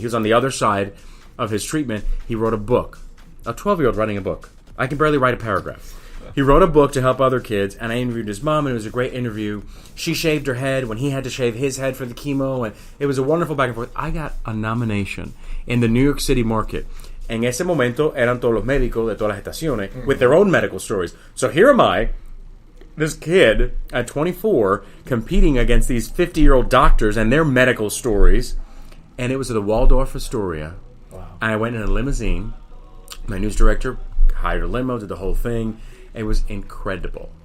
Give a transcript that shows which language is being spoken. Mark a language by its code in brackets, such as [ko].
[en] He was on the other side of his treatment. He wrote a book. A 12-year-old writing a book. I can barely write a paragraph. He wrote a book to help other kids, and I interviewed his mom, and it was a great interview. She shaved her head when he had to shave his head for the chemo, and it was a wonderful back and forth. I got a nomination in the New York City market. [es] En ese momento eran todos los médicos de todas las estaciones [en] with their own medical stories. So here am I, this kid at 24, competing against these 50-year-old doctors and their medical stories. And it was at the Waldorf Astoria. Wow. And I went in a limousine. My news director hired a limo, did the whole thing. It was incredible.